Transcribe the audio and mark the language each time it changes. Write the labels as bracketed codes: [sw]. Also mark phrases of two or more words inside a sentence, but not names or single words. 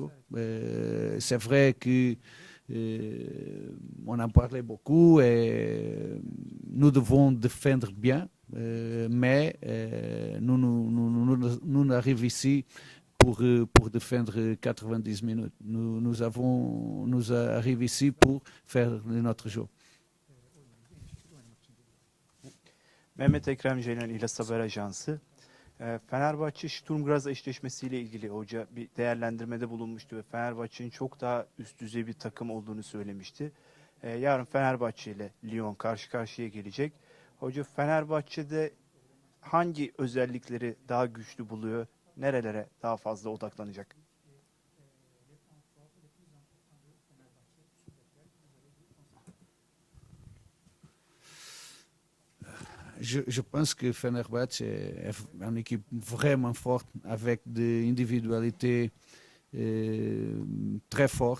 [fr] C'est vrai que on en parlait beaucoup et nous devons défendre bien, mais nous arrivons ici pour défendre 90 minutes. Nous arrivons ici pour faire notre jeu. [tr] Mehmet Ekrem Ceylan İlyas Haber Ajansı. Fenerbahçe Sturm Graz eşleşmesiyle ilgili hoca bir değerlendirmede bulunmuştu ve Fenerbahçe'nin çok daha üst düzey bir takım olduğunu söylemişti. Yarın Fenerbahçe ile Lyon karşı karşıya gelecek. Hoca Fenerbahçe'de hangi özellikleri daha güçlü buluyor? Nerelere daha fazla odaklanacak? [fr] Je pense que Fenerbahçe est une équipe vraiment forte, avec des individualités très fortes.